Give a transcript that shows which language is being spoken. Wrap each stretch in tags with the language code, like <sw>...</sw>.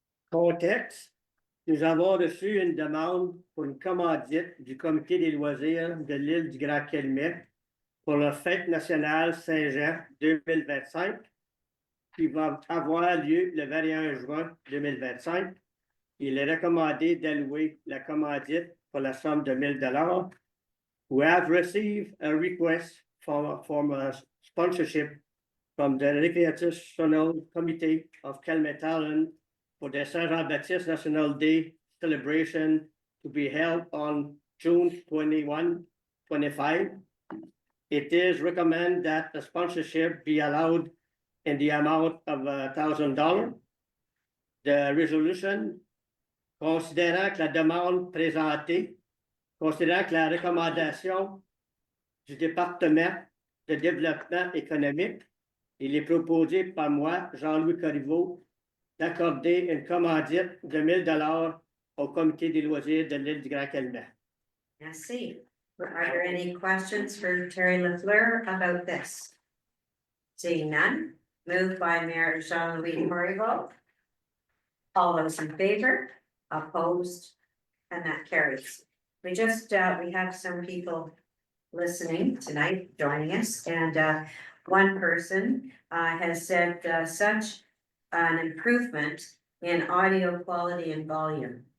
<fr>Contexte, nous avons reçu une demande pour une commandite du Comité des loisirs de l'île du Grand-Calumet pour la fête nationale Saint-Jean 2025 qui va avoir lieu le 21 juin 2025. Il est recommandé d'allouer la commandite pour la somme de $1000.</fr> <en>We have received a request for a sponsorship from the Recreational Committee of Calumet Island for the Saint Jean-Baptiste National Day celebration to be held on June 21, 25. It is recommended that the sponsorship be allowed in the amount of $1,000. The resolution,</en> <fr>considérant que la demande présentée, considérant que la recommandation du département de développement économique, il est proposé par moi, Jean-Louis Corriveau, d'accorder une commandite de $1000 au Comité des loisirs de l'île du Grand-Calumet. Merci.</fr> <en>Are there any questions for Terry LaFleur about this? Seeing none, moved by Mayor Jean-Louis Corriveau. All those in favor, opposed, and that carries. We just, we have some people listening tonight, joining us, and one person has said such an improvement in audio quality and volume.</en>